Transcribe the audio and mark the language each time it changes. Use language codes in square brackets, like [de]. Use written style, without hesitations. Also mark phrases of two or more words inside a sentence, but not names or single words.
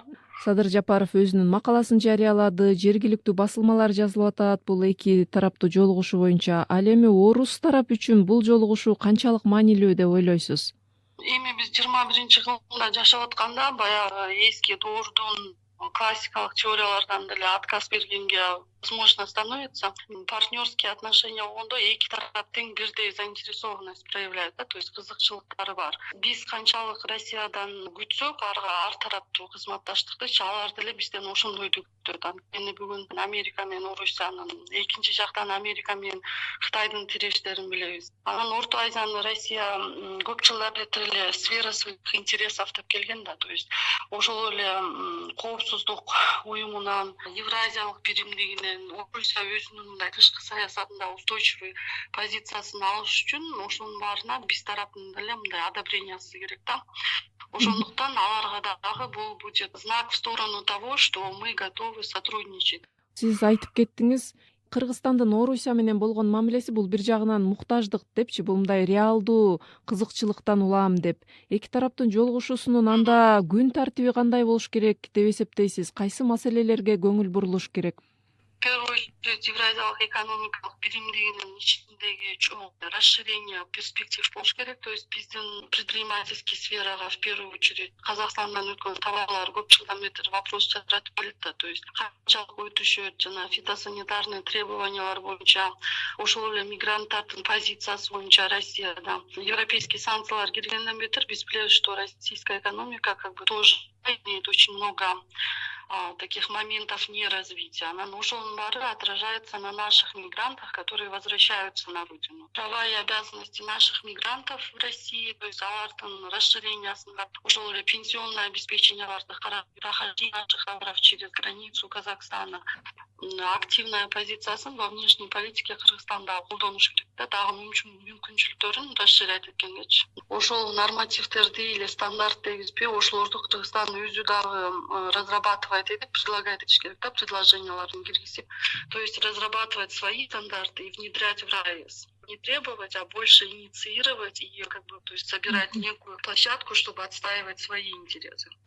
[ky] Садыр Жапаров өзүнүн макаласын жарыялады, жергиликтүү басылмалар жазылып атат бул эки тараптуу жолугушуу боюнча. Ал эми орус тарап үчүн бул жолугушуу канчалык маанилүү деп ойлойсуз? Эми биз 21-кылымда жашап атканда, баягы эски доордун классикалык теориялардан деле отказ бергенге [ru] возможно становится. Партнерские отношения [ky] болгондо эки тарап тең бирдей [ru] заинтересованность проявляет, да, то есть [ky] кызыкчылыктары бар. Биз канчалык Россиядан күтсөк, ар тараптуу кызматташтыктычы, алар деле бизден ошондойду күтөт. Анткени бүгүн Америка менен Орусиянын, экинчи жактан Америка менен Кытайдын тирештерин билебиз. Анан Орто Азияны Россия көп жылдар бери эле [ru] сфера своих интересов [ky] деп келген да, [ru] то есть [ky] ошол эле коопсуздук уюмунан, Евразиялык биримдигине менен Орусия өзүнүн мындай тышкы саясатында устойчивый позициясын алыш үчүн ошонун баарына биз тараптын деле мындай одобрениясы керек да. Ошондуктан аларга дагы бул [ru] будет знак в сторону того, что мы готовы сотрудничать. [ky] Сиз айтып кеттиңиз, Кыргызстандын Орусия менен болгон мамилеси бул бир жагынан муктаждык депчи, бул мындай реалдуу кызыкчылыктан улам деп. Эки тараптын жолугушуусунун анда күн тартиби кандай болуш керек деп эсептейсиз? Кайсы маселелерге көңүл бурулуш керек? [ru] В первую очередь, [ky] Евразиялык экономикалык биримдигинин ичиндеги чоң [ru] расширение перспектив [ky] болуш керек. [ru] То есть [ky] биздин предпринимательский сферага [ru] в первую очередь [ky] Казакстандан өткөн товарлар көп жылдан бери вопрос жаратып келет да. [ru] То есть [ky] канчалык өтүшөт, жана фитосанитарный требованиялар боюнча, ошол эле мигранттардын позициясы боюнча Россияда европейский санкциялар киргенден бетер биз билебиз, [ru] что российская экономика как бы тоже имеет очень много таких моментов неразвития. [ky] Ошонун баары [ru] отражается на наших мигрантах, которые возвращаются на родину. Права и обязанности наших мигрантов в России, то есть [ky] алардын расширениясында ошол эле [ru] пенсионное обеспечение прохождение наших товаров через границу Казахстана, активная позициясын во внешней политике [ky] Кыргызстанда колдонуш керек да, дагы мүмкүнчүлүктөрүн расширять эткенгечи. Ошол нормативдерди или стандарт дегизби, ошолорду Кыргызстан өзү дагы разрабатывать этип, предлагать этиш керек да, предложенияларын киргизип. [ru] То есть разрабатывать свои стандарты и внедрять в РАЭС. Не требовать, а больше инициировать и как бы, то есть собирать некую площадку, чтобы отстаивать свои интересы.